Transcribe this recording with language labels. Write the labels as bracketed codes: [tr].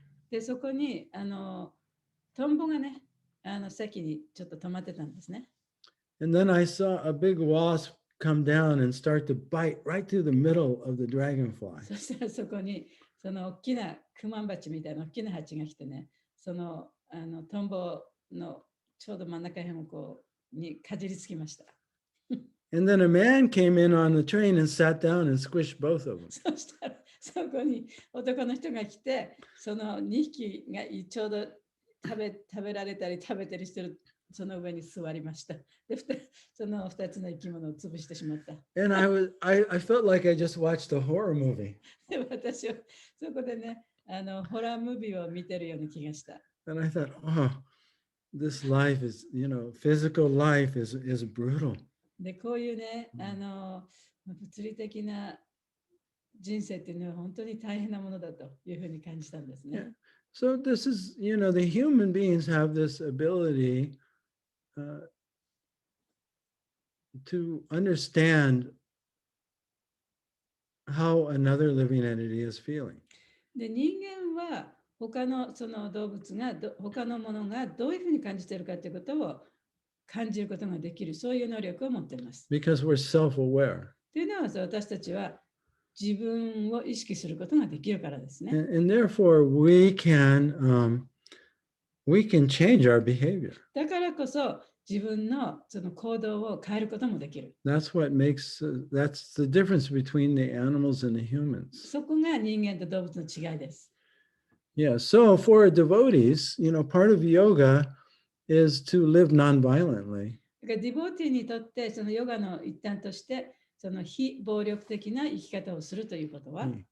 [ja] で、そこにトンボがね、席にちょっと止まってたんですね。 [en] And then I saw a big wasp come down and start to bite right through the middle of the dragonfly. [ja] そしたらそこに大きなクマンバチみたいな大きな蜂が来てね、トンボのちょうど真ん中辺をにかじりつきました。 [en] And then a man came in on the train and sat down and squished both of them. [ja] そしたらそこに男の人が来て、その2匹がちょうど食べられたり食べたりしてるその上に座りました。で、その2つの生き物を潰してしまった。 [en] And I felt like I just watched a horror movie. [ja] で、私はそこでね、ホラームービーを見てるような気がした。 [en] And I thought, oh, this life is, physical life is brutal. [ja] で、こういうね、物理的な人生っていうのは本当に大変なものだというふうに感じたんですね。 [en] So this is, the human beings have this ability to understand how another living entity is feeling. [ja] で、人間は他のその動物が他のものがどういうふうに感じているかということを感じることができる、そういう能力を持っています。 [en] Because we're self-aware. [ja] というのは私たちは自分を意識することができるからですね。 [en] And therefore we can change our behavior. [ja] だからこそ自分のその行動を変えることもできる。 [en] That's what makes, that's the difference between the animals and the humans. [ja] そこが人間と動物の違いです。 [en] Yeah, so for devotees, part of yoga is to live non-violently. [ja] だからディボーティーにとってそのヨガの一端としてその非暴力的な生き方をするということは、